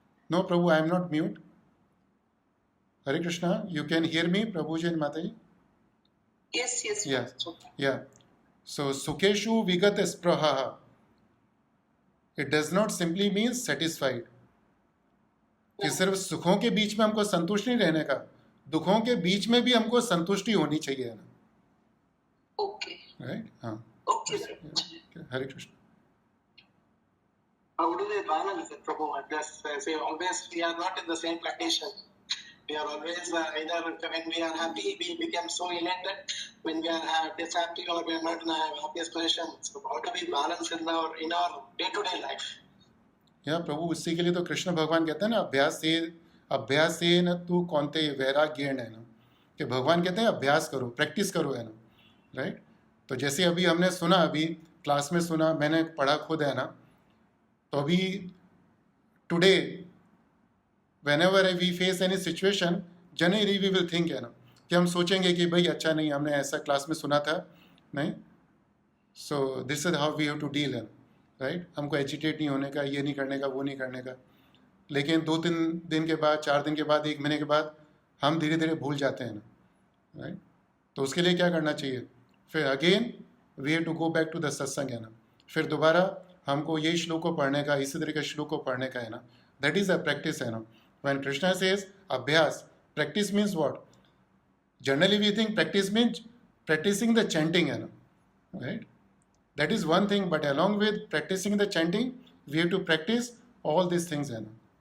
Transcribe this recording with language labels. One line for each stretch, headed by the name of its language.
English: No, Prabhu, I am not mute. Hare Krishna, you can hear me, Prabhuji and Mataji? Yes, yes. Yes. it's okay. Yeah. So, Sukeshu Vigata Spraha. It does not simply mean satisfied.
Hindi: कि सिर्फ सुखों के बीच में हमको संतुष्ट नहीं रहने का, दुखों के बीच में भी हमको संतुष्टि होनी चाहिए ना.
English: Okay. Right? हाँ. Okay. Yeah. Hare Krishna. How do they balance it, Prabhu? Just say always we are not in the same condition. We are always either when we are happy, we become so elated. When we are happy or we are not in the happiest position. So how do we balance in our day-to-day life?
Hindi: या प्रभु उसी के लिए तो कृष्ण भगवान कहते हैं ना, अभ्यास से न तू कौनते वैराग्येण, है ना, कि भगवान कहते हैं अभ्यास करो, प्रैक्टिस करो, है ना. राइट. तो जैसे अभी हमने सुना, अभी क्लास में सुना, मैंने पढ़ा खुद, है ना. तो अभी
English: today whenever we face any situation, generally we will think,
Hindi: है ना, कि हम सोचेंगे कि भाई अच्छा नहीं, हमने ऐसा क्लास में सुना था नहीं,
English: so this is how we have to deal,
Hindi: है. राइट. हमको एजिटेट नहीं होने का, ये नहीं करने का, वो नहीं करने का. लेकिन 2-3 दिन के बाद, 4 दिन के बाद, 1 महीने के बाद हम धीरे धीरे भूल जाते हैं ना. राइट. तो उसके लिए क्या करना चाहिए? फिर
English: again we have to go back to the satsang,
Hindi: है ना. फिर दोबारा हमको ये श्लोक को पढ़ने का, इसी तरह के श्लोक को पढ़ने का, है ना.
English: that is a practice,
Hindi: है ना.
English: When Krishna says abhyas, practice means what? Generally we think practice means practicing the chanting, है ना. Right. That is one thing, but along with practicing the chanting, we have to practice all these things,
Hindi: है ना.